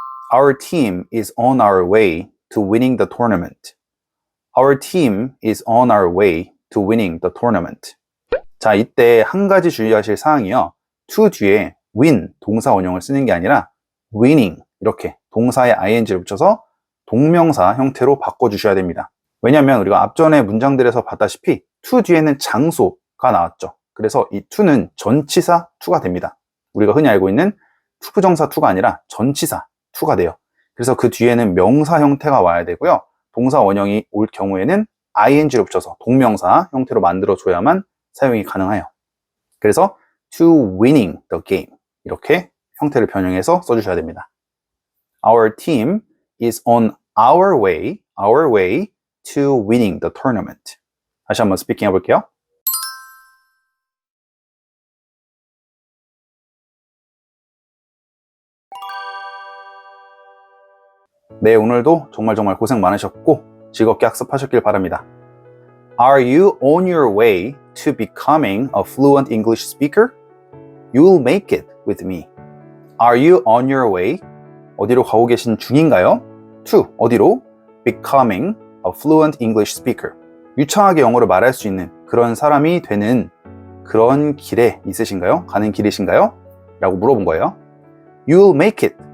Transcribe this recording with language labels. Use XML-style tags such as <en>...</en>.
<en>Our team is on our way to winning the tournament. Our team is on our way to winning the tournament.</en> <ko>자, 이때 한 가지 주의하실 사항이요. to 뒤에 win, 동사 원형을 쓰는 게 아니라 winning, 이렇게 동사에 ing를 붙여서 동명사 형태로 바꿔주셔야 됩니다. 왜냐하면 우리가 앞전에 문장들에서 봤다시피 to 뒤에는 장소가 나왔죠. 그래서 이 to는 전치사 to가 됩니다. 우리가 흔히 알고 있는 투부정사 to가 아니라 전치사 to가 돼요. 그래서 그 뒤에는 명사 형태가 와야 되고요. 동사 원형이 올 경우에는 ing를 붙여서 동명사 형태로 만들어줘야만 사용이 가능해요. 그래서</ko> <en>to winning the game</en> <ko>이렇게 형태를 변형해서 써주셔야 됩니다.</ko> <en>Our team is on our way to winning the tournament.</en> <ko>다시 한번 스피킹 해볼게요. 네, 오늘도 정말 고생 많으셨고 즐겁게 학습하셨길 바랍니다.</ko> <en>Are you on your way to becoming a fluent English speaker? You'll make it with me. Are you on your way?</en> <ko>어디로 가고 계신 중인가요?</ko> <en>To,</en> <ko>어디로?</ko> <en>Becoming a fluent English speaker.</en> <ko>유창하게 영어를 말할 수 있는 그런 사람이 되는 그런 길에 있으신가요? 가는 길이신가요? 라고 물어본 거예요.</ko> <en>You'll make it.</en>